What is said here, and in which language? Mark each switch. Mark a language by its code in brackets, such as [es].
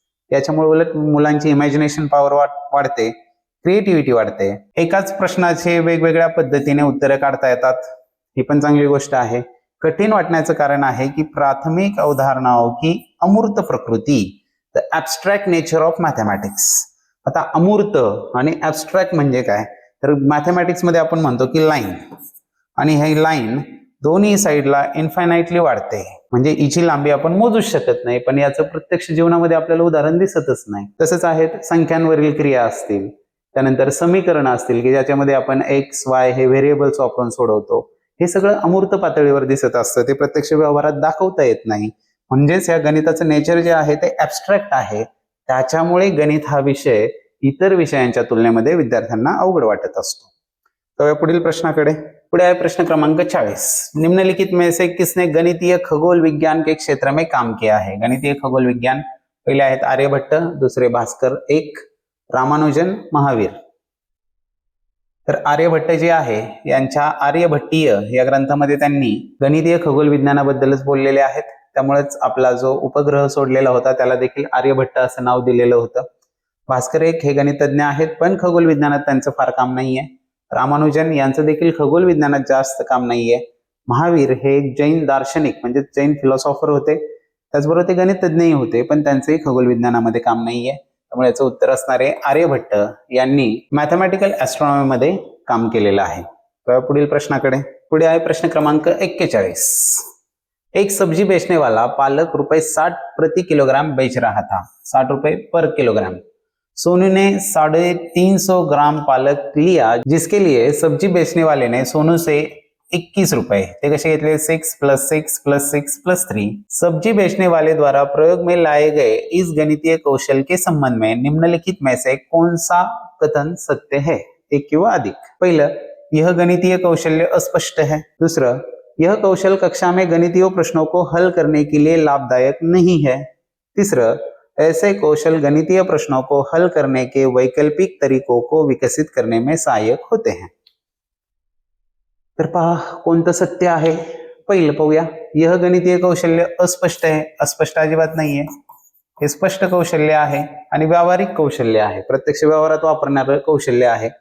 [mr] याच्यामुळे उलट मुलांची इमॅजिनेशन पॉवर वाढते, क्रिएटिव्हिटी वाढते. एकाच प्रश्नाचे वेगवेगळ्या पद्धतीने उत्तरं काढता येतात, ही पण चांगली गोष्ट आहे. कठीण वाटण्याचं कारण आहे की [hi] प्राथमिक अवधारणाओं की अमूर्त प्रकृती, [en] The abstract nature of mathematics. [mr] आता अमूर्त आणि ॲब्स्ट्रॅक्ट म्हणजे काय, तर मॅथमॅटिक्स मध्ये आपण म्हणतो की लाईन, आणि ही लाईन दोन्ही साईडला इन्फायनाइटली वाढते, म्हणजे हिची लांबी आपण मोजूच शकत नाही, पण याचं प्रत्यक्ष जीवनामध्ये आपल्याला उदाहरण दिसतच नाही. तसंच आहेत संख्यांवरील क्रिया असतील, त्यानंतर समीकरण असतील की ज्याच्यामध्ये आपण एक्स वाय हे व्हेरिएबल्स वापरून सोडवतो. हे सगळं अमूर्त पातळीवर दिसत असतं, ते प्रत्यक्ष व्यवहारात दाखवता येत नाही. म्हणजेच या गणिताचं नेचर जे आहे ते ॲब्स्ट्रॅक्ट आहे. त्याच्यामुळे गणित हा विषय इतर विषयांच्या तुलनेमध्ये विद्यार्थ्यांना अवघड वाटत असतो. तर पुढील प्रश्नाकडे. पुढे आहे प्रश्न क्रमांक 40. [hi] निम्नलिखित में से किसने गणितीय खगोल विज्ञान के क्षेत्र में काम किया है. [mr] गणितीय खगोल विज्ञान पहिले आहेत आर्यभट्ट, दुसरे भास्कर 1, रामानुजन, महावीर. तर आर्यभट्ट जे आहे यांच्या आर्यभट्टीय या ग्रंथामध्ये त्यांनी गणितीय खगोल विज्ञानाबद्दलच बोललेले आहेत. त्यामुळेच आपला जो उपग्रह सोडलेला होता त्याला देखील आर्यभट्ट असं नाव दिलेलं होतं. भास्कर 1 हे गणितज्ञ आहेत पण खगोल विज्ञानात त्यांचं फार काम नाहीये. रामानुजन यांचं देखील खगोल विज्ञानात जास्त काम नाहीये. महावीर हे एक जैन दार्शनिक म्हणजे जैन फिलॉसॉफर होते, त्याचबरोबर ते गणितज्ञही होते पण त्यांचंही खगोल विज्ञानामध्ये काम नाहीये. त्यामुळे याचं उत्तर असणारे आर्यभट्ट यांनी मॅथमॅटिकल ॲस्ट्रॉनॉमी मध्ये काम केलेलं आहे. तर पुढील प्रश्नाकडे. पुढे आहे प्रश्न क्रमांक 41. [hi] एक सब्जी बेचने वाला पालक ₹60 प्रति किलोग्राम बेच रहा था, ₹60 पर किलोग्राम. सोनू ने 350 ग्राम पालक लिया, जिसके लिए सब्जी बेचने वाले ने सोनू से 21 रुपए, [mr] ते कसे घेतले [hi] 6 + 6 + 6 + 3। सब्जी बेचने वाले द्वारा प्रयोग में लाए गए इस गणितीय कौशल के संबंध में निम्नलिखित में से कौन सा कथन सत्य है? [mr] एक किंवा अधिक। [hi] पहिलं, यह गणितीय कौशल्य अस्पष्ट है। दूसरा, यह कौशल कक्षा में गणितीय प्रश्नों को हल करने के लिए लाभदायक नहीं है। तीसरा, ऐसे कौशल गणितीय प्रश्नों को हल करने के वैकल्पिक तरीकों को विकसित करने में सहायक होते हैं। [mr] तर पहा कोणतं सत्य आहे। पहिलं पाहूया, [hi] यह गणितीय कौशल्य अस्पष्ट [mr] आहे। अस्पष्ट अजिबात नाहीये, हे स्पष्ट कौशल्य आहे आणि व्यावहारिक कौशल्य आहे, प्रत्यक्ष व्यवहारात वापरणारं कौशल्य आहे।